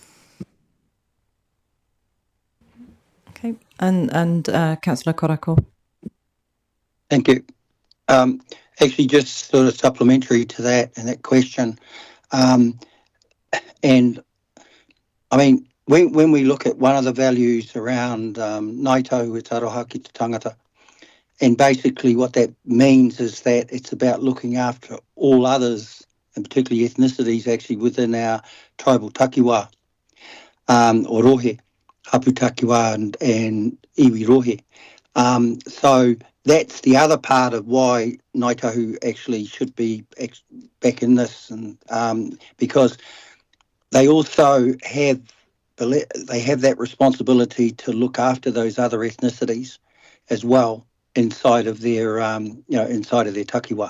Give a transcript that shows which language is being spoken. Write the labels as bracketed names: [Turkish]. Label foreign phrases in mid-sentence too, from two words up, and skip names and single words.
[English] Okay, and Councillor Korako. Thank you. Actually, just sort of supplementary to that and that question, and I mean, when we look at one of the values around Ngāi Tahu [Māori] e Taroha ki te tangata, [English] and basically what that means is that it's about looking after all others, and particularly ethnicities actually within our tribal takiwā, or rohe. [Māori] Hapu takiwā and iwi rohe. [English] So that's the other part of why Ngāi Tahu actually should be back in this, and because they also have that responsibility to look after those other ethnicities as well inside of their inside of their takiwā.